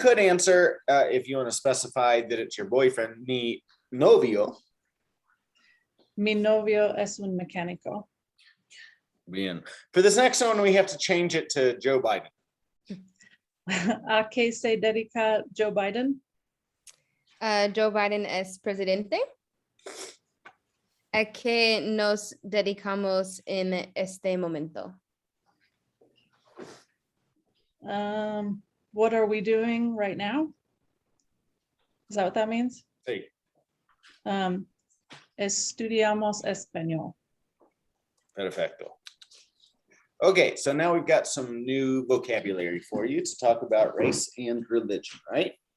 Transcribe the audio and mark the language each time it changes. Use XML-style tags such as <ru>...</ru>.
<en>could answer if you want to specify that it's your boyfriend.</en> <es>Mi novio. Mi novio es un mecánico. Bien.</es> <en>For this next one, we have to change it to Joe Biden.</en> <es>¿A qué se dedica Joe Biden? Joe Biden es presidente. ¿A qué nos dedicamos en este momento?</es> <en>What are we doing right now? Is that what that means?</en> <es>Sí. Estudiamos español. Perfecto.</es> <en>Okay, so now we've got some new vocabulary for you to talk about race and religion, right?</en>